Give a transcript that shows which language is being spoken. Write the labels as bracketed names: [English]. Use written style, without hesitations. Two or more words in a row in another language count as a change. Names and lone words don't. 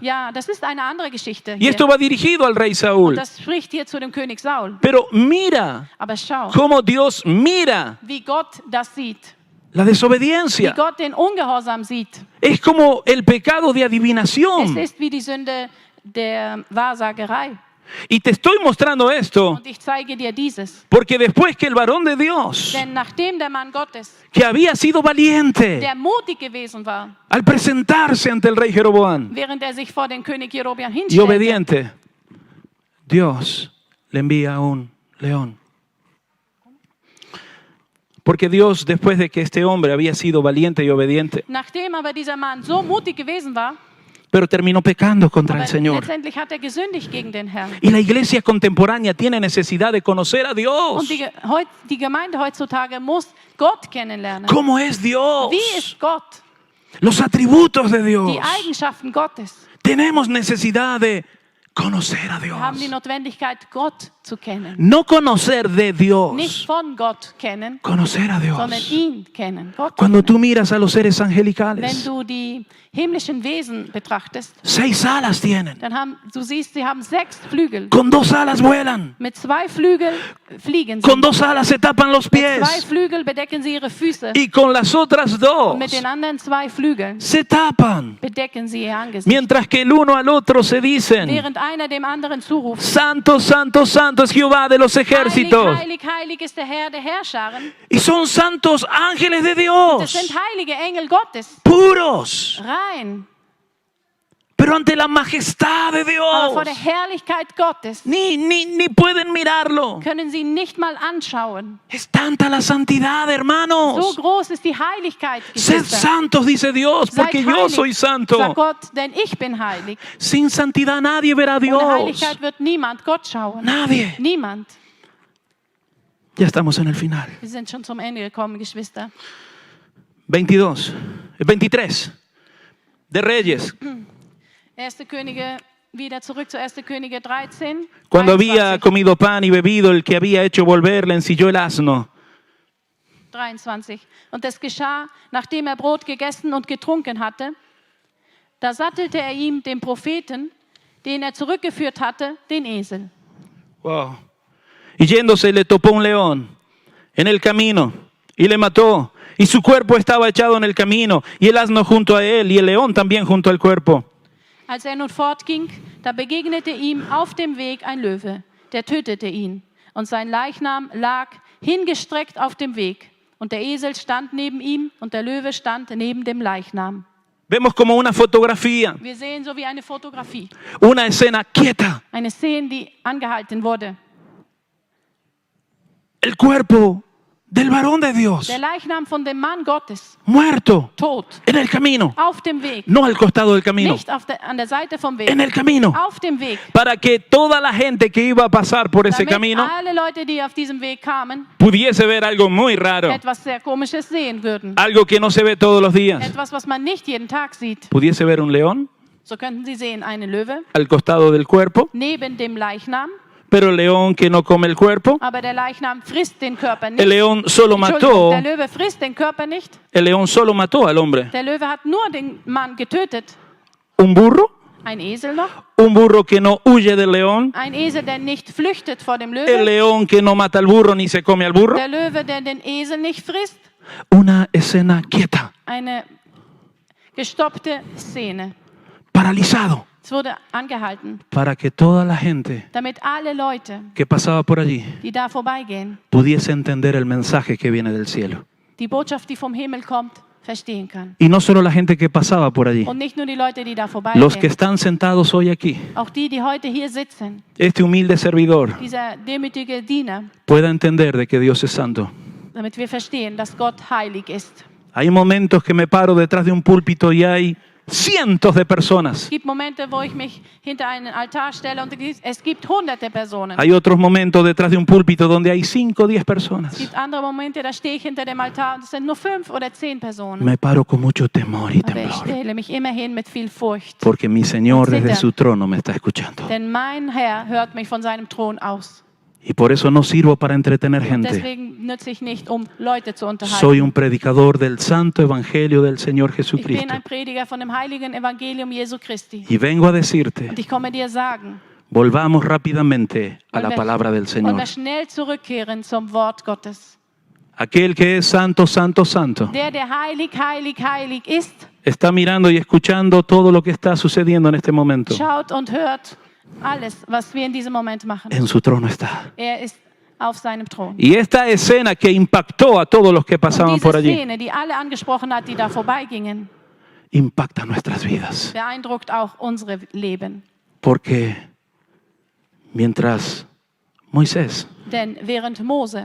[German] Ja, das ist eine andere Geschichte [Spanish] Y [German] hier. [Spanish] esto va dirigido al rey Saúl. [German] Das spricht hier zu dem König Saul. [Spanish] Pero mira [German] Aber schau, [Spanish] cómo Dios mira [German] wie Gott das sieht. [Spanish] la [German] Wie [Spanish] desobediencia. [German] Gott den Ungehorsam sieht. [Spanish] Es como el pecado de [German] Es [Spanish] adivinación. [German] ist wie die Sünde der Wahrsagerei. [Spanish] Y te estoy mostrando esto [German] Und ich zeige dir dieses. [Spanish] porque después que el varón de Dios, [German] Denn nachdem der Mann Gottes, [Spanish] que había sido valiente [German] der mutig gewesen war, [Spanish] al presentarse ante el rey Jeroboam [German] während er sich vor den König Jerobeam [Spanish] y [German] hinstellte, [Spanish] obediente, Dios le envía un león. Porque Dios, después de que este hombre había sido valiente y obediente, [German] nachdem aber dieser Mann so mutig gewesen war, [Spanish] pero terminó pecando contra [German] aber [Spanish] el Señor. [German] letztendlich hat er gesündigt gegen den Herrn. [Spanish] Y la iglesia contemporánea tiene necesidad de conocer a Dios. [German] Und die Gemeinde heutzutage muss Gott kennenlernen. [Spanish] ¿Cómo es Dios? [German] Wie ist Gott? [Spanish] Los atributos de Dios. [German] Die Eigenschaften Gottes. [Spanish] Tenemos necesidad de conocer a [German] Wir haben die [Spanish] Dios. [German] Notwendigkeit, Gott zu kennen. [Spanish] No conocer de [German] Nicht [Spanish] Dios, [German] von Gott kennen, [Spanish] conocer a [German] sondern [Spanish] Dios. [German] ihn kennen. Gott [Spanish] Cuando [German] kennen. [Spanish] tú miras a los seres [German] Wenn [Spanish] angelicales, [German] du die himmlischen Wesen betrachtest, [Spanish] 6 alas tienen. [German] dann du siehst, sie haben 6 Flügel. [Spanish] Con 2 alas vuelan. [German] Mit 2 Flügeln fliegen sie. [Spanish] Con 2 alas se tapan los [German] Mit 2 [Spanish] pies. [German] Flügeln bedecken sie ihre Füße. [Spanish] Y con las otras [German] Und 2 mit den anderen 2 Flügeln [Spanish] se tapan. [German] bedecken sie ihr Angesicht. [Spanish] Mientras que el uno al otro se dicen, [German] Während einer dem anderen zuruft, [Spanish] Santo, Santo, Santo es Jehová de los [German] heilig, [Spanish] ejércitos. [German] heilig, heilig ist der Herr der Herrscharen. [Spanish] Y son santos ángeles de [German] Das [Spanish] Dios, [German] sind heilige Engel Gottes. [Spanish] puros. [German] Rein. [Spanish] Pero ante la majestad de [German] Aber vor der [Spanish] Dios, [German] Herrlichkeit Gottes [Spanish] ni pueden mirarlo. [German] können sie nicht mal anschauen. [Spanish] Es tanta la santidad, [German] So [Spanish] hermanos. [German] groß ist die Heiligkeit, [Spanish] Sed [German] Geschwister. [Spanish] santos, dice Dios, [German] Seid [Spanish] porque yo [German] heilig, [Spanish] soy santo. [German] sagt Gott, denn ich bin heilig. [Spanish] Sin santidad nadie verá a [German] Ohne [Spanish] Dios. [German] Heiligkeit wird niemand Gott schauen. [Spanish] Nadie. [German] Niemand. [Spanish] Ya estamos en el final. [German] Wir sind schon zum Ende gekommen, Geschwister. [Spanish] 23 de Reyes. [German] 1. Könige, wieder zurück zu 1. Könige 13. [Spanish] Cuando había [German] 23. [Spanish] comido pan y bebido, el que había hecho volver le ensilló el asno. [German] 23. Und es geschah, nachdem er Brot gegessen und getrunken hatte, da sattelte er ihm, dem Propheten, den er zurückgeführt hatte, den Esel. Wow. [Spanish] Y yéndose le topó un león en el camino y le mató. Y su cuerpo estaba echado en el camino y el asno junto a él y el león también junto al cuerpo. [German] Als er nun fortging, da begegnete ihm auf dem Weg ein Löwe, der tötete ihn. Und sein Leichnam lag hingestreckt auf dem Weg. Und der Esel stand neben ihm und der Löwe stand neben dem Leichnam. [Spanish] Vemos como una fotografía, [German] Wir sehen so wie eine Fotografie, [Spanish] una escena quieta. [German] eine Szene, die angehalten wurde. [Spanish] El cuerpo del varón de Dios, [German] Der Leichnam von dem Mann Gottes, [Spanish] muerto [German] tot, [Spanish] en el camino, [German] auf dem Weg. [Spanish] no al costado del camino, [German] Nicht an der Seite vom Weg, [Spanish] en el camino, [German] auf dem Weg. [Spanish] para que toda la gente que iba a pasar por ese [German] Damit [Spanish] camino [German] alle Leute, die auf diesem Weg kamen, [Spanish] pudiese ver algo muy raro, [German] etwas sehr Komisches sehen würden. [Spanish] algo que no se ve todos los días. [German] Etwas, was man nicht jeden Tag sieht. [Spanish] Pudiese ver un león [German] So könnten Sie sehen, eine Löwe [Spanish] al costado del cuerpo, [German] neben dem Leichnam, [Spanish] pero el león que no come el cuerpo, [German] aber der Leichnam frisst den Körper [Spanish] el [German] nicht. [Spanish] león solo [German] Entschuldigung, [Spanish] mató, [German] der Löwe frisst den Körper nicht. [Spanish] el león solo mató al hombre. [German] Der Löwe hat nur den Mann getötet. [Spanish] Un burro, [German] Ein Esel noch. [Spanish] un burro que no huye del león, [German] Ein Esel, der nicht flüchtet vor dem [Spanish] el [German] Löwe. [Spanish] león que no mata al burro ni se come al burro. [German] Der Löwe, der den Esel nicht frisst. [Spanish] Una escena quieta, [German] Eine gestoppte Szene. [Spanish] paralizado, [German] Es wurde angehalten, [Spanish] para que toda la gente [German] damit alle Leute, [Spanish] que pasaba por allí [German] die da vorbeigehen, [Spanish] pudiese entender el mensaje que viene del cielo. [German] die Botschaft, die vom Himmel kommt, verstehen kann. [Spanish] Y no solo la gente que pasaba por allí, [German] Und nicht nur die Leute, die da [Spanish] los que [German] vorbeigehen. [Spanish] están sentados hoy aquí, [German] Auch die heute hier sitzen, [Spanish] este humilde servidor [German] dieser demütige Diener, [Spanish] pueda entender de que Dios es santo. [German] damit wir verstehen, dass Gott heilig ist. [Spanish] Hay momentos que me paro detrás de un púlpito y hay cientos de personas. [German] Es gibt Momente, wo ich mich hinter einen Altar stelle und es gibt hunderte Personen. [Spanish] Hay otros momentos detrás de un púlpito donde hay 5 o 10 [German] Es [Spanish] personas. [German] gibt andere Momente, da stehe ich hinter dem Altar und es sind nur 5 oder 10 Personen. [Spanish] Me paro con mucho temor y [German] Aber ich [Spanish] temblor, [German] stelle mich immerhin mit viel Furcht. [Spanish] porque mi Señor desde su trono me está escuchando. [German] Denn mein Herr hört mich von seinem Thron aus. [Spanish] Y por eso no sirvo para entretener gente. [German] Deswegen nütze ich nicht, um Leute zu [Spanish] Soy [German] unterhalten. [Spanish] un predicador del santo evangelio del Señor [German] Ich bin [Spanish] Jesucristo. [German] ein Prediger von dem heiligen Evangelium Jesu Christi. [Spanish] Y vengo a decirte, [German] Und ich komme dir sagen, [Spanish] volvamos rápidamente a la [German] wollen wir- [Spanish] palabra del [German] wollen wir [Spanish] Señor. [German] schnell zurückkehren zum Wort Gottes. [Spanish] Aquel que es santo, santo, santo, [German] Der heilig, heilig, heilig ist, [Spanish] está mirando y escuchando todo lo que está sucediendo en este momento. [German] schaut und hört alles, was wir in diesem Moment machen. [Spanish] En su trono está. [German] Er ist auf seinem Thron. [Spanish] Y esta escena que impactó a todos los que [German] Und [Spanish] pasaban [German] diese [Spanish] por allí, [German] Szene, die alle angesprochen hat, die da vorbeigingen, [Spanish] impacta nuestras vidas. [German] beeindruckt auch unsere Leben. [Spanish] Porque mientras Moisés [German] Denn während Mose